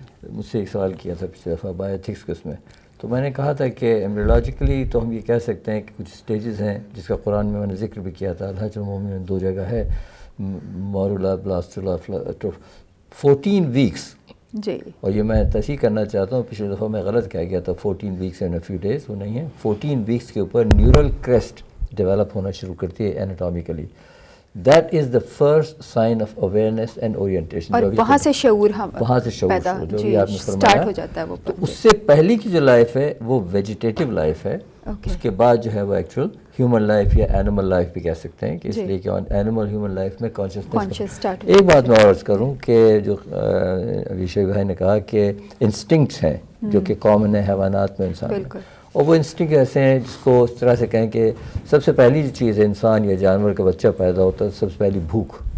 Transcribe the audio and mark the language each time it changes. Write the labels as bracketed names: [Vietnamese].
[Urdu] مجھ سے ایک سوال کیا تھا پچھلی دفعہ بایو ایتھکس کے اس میں, تو میں نے کہا تھا کہ ایمبریولوجیکلی تو ہم یہ کہہ سکتے ہیں کہ کچھ سٹیجز ہیں جس کا قرآن میں نے ذکر بھی کیا تھا, الحج المومن میں 2 جگہ ہے, مورولہ بلاستولہ 14 ویکس. اور یہ میں تصحیح کرنا چاہتا ہوں, پچھلی دفعہ میں غلط کہہ گیا تھا 14 weeks and a few days, وہ نہیں ہے. 14 ویکس کے اوپر نیورل کریسٹ ڈیولپ ہونا شروع کرتی ہے ایناٹامیکلی. [English] That is the first sign of awareness and orientation. [Urdu] اور وہاں سے شعور وہاں سے شعور پیدا جو بھی آپ نے اسٹارٹ ہو جاتا ہے وہ. تو اس سے پہلی کی جو لائف ہے وہ ویجیٹیو لائف ہے. اس کے بعد جو ہے وہ ایکچوئل ہیومن لائف یا اینیمل لائف بھی کہہ سکتے ہیں کہ اس لیے کہ اینیمل ہیومن لائف میں کانشیسنس. ایک بات میں عرض کروں کہ جو ابھی شیخ بھائی نے کہا کہ انسٹنکٹس ہیں جو کہ کامن ہے حیوانات میں انسان میں, اور وہ انسٹنکٹ ایسے ہیں جس کو اس طرح سے کہیں کہ سب سے پہلی جو چیز ہے انسان یا جانور کا بچہ پیدا ہوتا ہے سب سے پہلی بھوک.